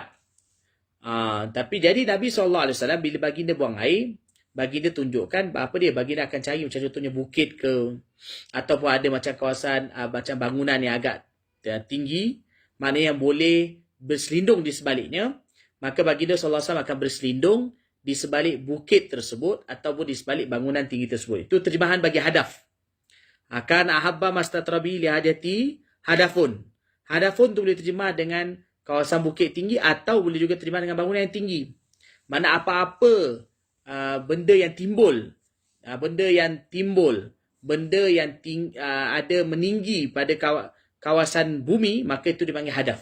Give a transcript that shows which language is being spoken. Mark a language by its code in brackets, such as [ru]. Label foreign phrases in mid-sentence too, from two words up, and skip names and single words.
[ms] Tapi jadi Nabi SAW bila baginda buang air, baginda tunjukkan apa dia, baginda akan cari macam contohnya bukit ke, ataupun ada macam kawasan macam bangunan yang agak tinggi, mana yang boleh berselindung di sebaliknya, maka baginda SAW akan berselindung di sebalik bukit tersebut ataupun di sebalik bangunan tinggi tersebut. Itu terjemahan bagi hadaf. [ar] كان أحب ما استتر به لحاجته هدف. [ms] Hadafun tu boleh terjemah dengan kawasan bukit tinggi atau boleh juga terjemah dengan bangunan yang tinggi. Mana apa-apa benda yang timbul, benda yang ada meninggi pada kawasan bumi, maka itu dipanggil hadaf.